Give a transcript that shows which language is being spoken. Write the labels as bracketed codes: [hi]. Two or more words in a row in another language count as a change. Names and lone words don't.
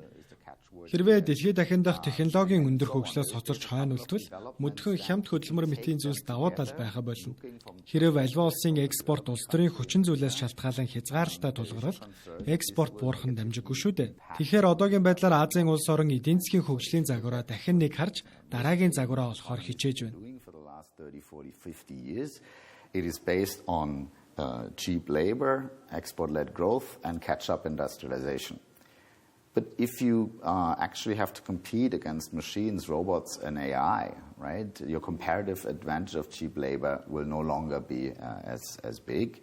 [mn] Хэрвээ дэлхийд дахиндах технологийн өндөр хөгжлөөс хоцорч хойно үлдвэл мөдхөн хямд хөдөлмөр мэтийн зүйлс давуу тал байха болно. Хэрвээ аливаа улсын экспорт улс төрийн хүчин зүйлээс шалтгаалan хязгаарлалтаа тулгарвал экспорт буурах нь дамжиггүй шүү дээ. Тэгэхээр одоогийн байдлаар Азийн улс орон эдийн засгийн хөгжлийн загвараа дахин нэг харж дараагийн загвараа олохоор хичээж байна. [en] It is based on cheap labor, export-led growth, and catch-up industrialization. But if you actually have to compete against machines, robots, and AI, right, your comparative advantage of cheap labor will no longer be as big.